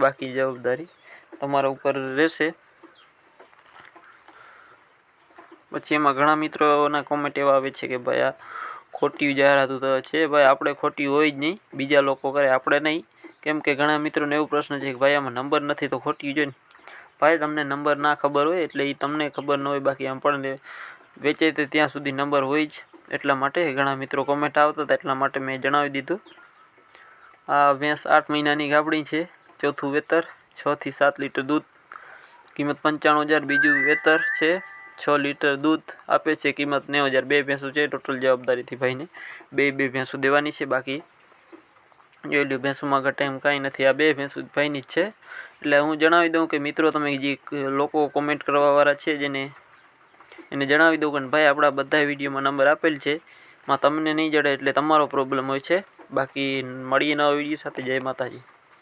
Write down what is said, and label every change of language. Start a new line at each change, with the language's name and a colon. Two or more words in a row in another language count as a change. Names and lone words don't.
Gujarati: બાકી જવાબદારી તમારા ઉપર રહેશે। પછી એમાં ઘણા મિત્રો કૉમેન્ટ એવા આવે છે કે ભાઈ આ ખોટી જાહેરાત છે। ભાઈ આપણે ખોટી હોય જ નહીં, બીજા લોકો કરે આપણે નહીં। કેમ કે ઘણા મિત્રો ને એવો પ્રશ્ન છે કે ભાઈ આમાં નંબર નથી તો ખોટી જોઈને। ભાઈ તમને નંબર ના ખબર હોય એટલે ઈ તમને ખબર ન હોય। બાકી આમ પણ વેચે તો ત્યાં સુધી નંબર હોય જ એટલા માટે ઘણા મિત્રો કૉમેન્ટ આવતા હતા એટલા માટે મેં જણાવી દીધું। આ ભેંસ 8 મહિનાની ગાબડી છે। ચોથું વેતર 6 થી 7 લીટર દૂધ। કીમત 95,000। બીજું વેતર છે 6 લીટર દૂધ આપે છે। કીમત 90,000। 2 ભેંસો છે। ટોટલ જવાબદારી થી ભાઈ ને બે ભેંસો દેવાની છે। બાકી જોઈ લો ભેંસો માં ઘટે એમ કાંઈ નથી। આ 2 ભેંસો ભાઈની જ છે। એટલે હું જણાવી દઉં કે મિત્રો તમે જે લોકો કૉમેન્ટ કરવાવાળા છે જેને એને જણાવી દઉં કે ભાઈ આપણા બધા વિડિયો માં નંબર આપેલ છે મેં તમને નહીં જડે એટલે તમારો પ્રૉબ્લેમ હોય છે। બાકી મળીએ નવા વિડિયો સાથે। જય માતાજી।